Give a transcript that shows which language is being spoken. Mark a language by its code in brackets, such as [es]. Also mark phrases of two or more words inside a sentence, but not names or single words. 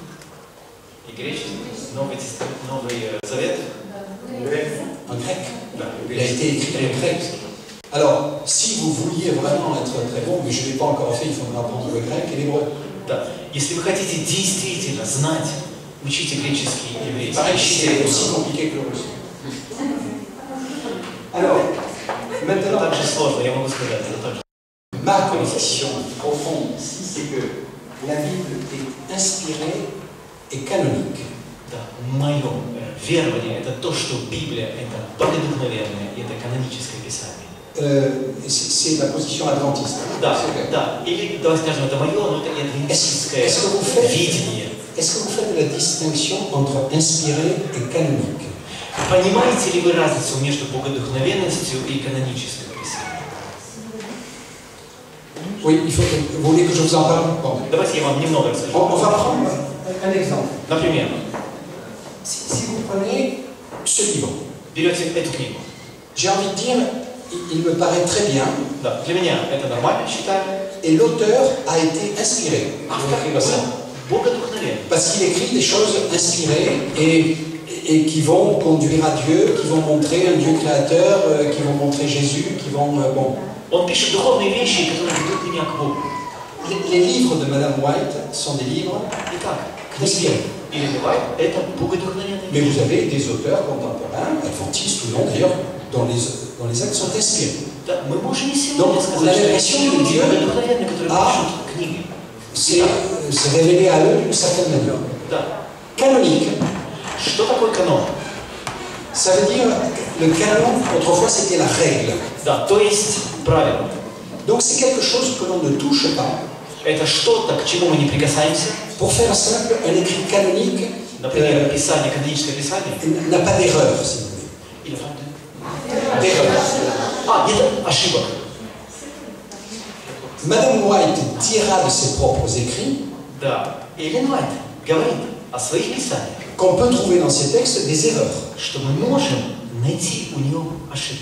[ru] И греческий, Новый Завет. [fr] en grec. [ru] Да, [fr] Il a été écrit en grec. Alors, si vous vouliez vraiment être très bon, mais je ne l'ai pas encore fait, il faudra apprendre le grec et l'hébreu. [ru] Да. Если вы хотите действительно знать, учите греческий и еврейский. [fr] Pareil, [ru] Ищите [fr] c'est [ru] оригинал. [fr] aussi compliqué que le russe. Alors, [ru] Это [fr] maintenant, [ru] так же сложно, я могу сказать, это так же. [fr] ma conviction profonde ici, c'est que la Bible est inspirée et canonique. [ru] Да, мое верование это то, что Библия это богодухновенное, это каноническое писание. [fr] C'est la position adventiste. [ru] Да, [fr] C'est vrai. [ru] да. Или давай скажем, это мое, но это и адвентистское [fr] Est-ce que vous faites [ru] видение. [fr] Est-ce que vous faites la distinction entre inspiré et canonique? [ru] Понимаете ли вы разницу между богодухновенностью и каноническим писанием? [fr] Oui, il faut. Vous voulez que je vous en parle? Bon. [ru] Давайте я вам немного расскажу. [fr] On va prendre un exemple. [ru] Например, [fr] Si vous prenez ce livre, [ru] берете эту книгу. [fr] j'ai envie de dire, il me paraît très bien, [ru] Да, для меня это нормально, считаю. [fr] et l'auteur a été inspiré. [ru] Автор богодухновен. [fr] Parce qu'il écrit des choses inspirées et qui vont conduire à Dieu, qui vont montrer un Dieu créateur, qui vont montrer Jésus, qui vont... bon. [ru] Он пишет духовные вещи, которые ведут меня к Богу. [fr] Les livres de Madame White sont des livres [ru] Итак, [fr] inspirés. [ru] или бывает, это богодухновенные [fr] Mais [ru] вещи. [fr] vous avez des auteurs contemporains, adventistes ou non d'ailleurs, dont les actes sont inspirés. [ru] Да, мы можем и [fr] Donc, [ru] сегодня [fr] on a [ru] сказать, что [fr] l'impression [ru] есть [fr] que [ru] люди [fr] Dieu [ru] богодухновенные, которые [fr] a [ru] пишут книги. [fr] c'est révélé à eux d'une certaine manière. [ru] Да. [fr] Canonique, [ru] Что такое канон? [fr] ça veut dire, le canon, autrefois, c'était la règle. [ru] Да, то есть правило. [fr] Donc c'est quelque chose que l'on ne touche pas. [ru] Это что-то, к чему мы не прикасаемся. [fr] Pour faire simple, un écrit canonique [ru] Например, писание, каноническое писание. [fr] n'a pas d'erreur, si vous voulez. [ru] Или правда? [fr] D'erreur. [ru] Нет ошибок. [fr] Madame White dira de ses propres écrits [ru] Да. Эллен Уайт говорит о своих писаниях, [fr] qu'on peut trouver dans ces textes des erreurs. [ru] что мы можем найти у нее ошибки.